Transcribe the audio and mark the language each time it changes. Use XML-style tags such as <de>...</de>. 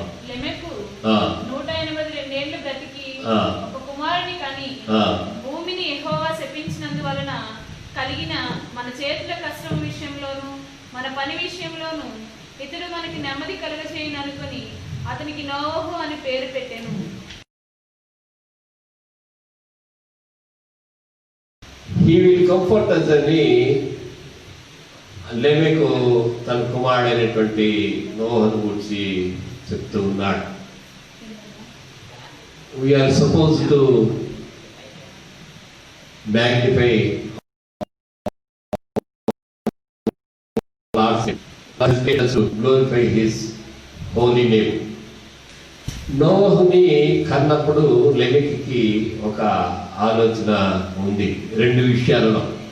<te>లెమెకు 182 ఏళ్లు బ్రతికి ఒక కుమారుని కని భూమిని యెహోవా శపించినందువలన కలిగిన మన చేతుల కష్టం విషయంలోను మన పని విషయంలోను ఇతడు మనకి నెమ్మది కలుగచేయననుకొని అతనికి నోవహు అని పేరు పెట్టెను.</te> <en>He will comfort us</en> <te>అని లెమెకు తన కుమారుడైనటువంటి నోహను గురించి చెప్తూ ఉన్నాడు.</te> <en>We are supposed to magnify God's name, to glorify His holy name.</en> <te>నోవహుని కన్నప్పుడు లెమెకుకి ఒక ఆలోచన ఉంది 2 విషయాలలో.</te>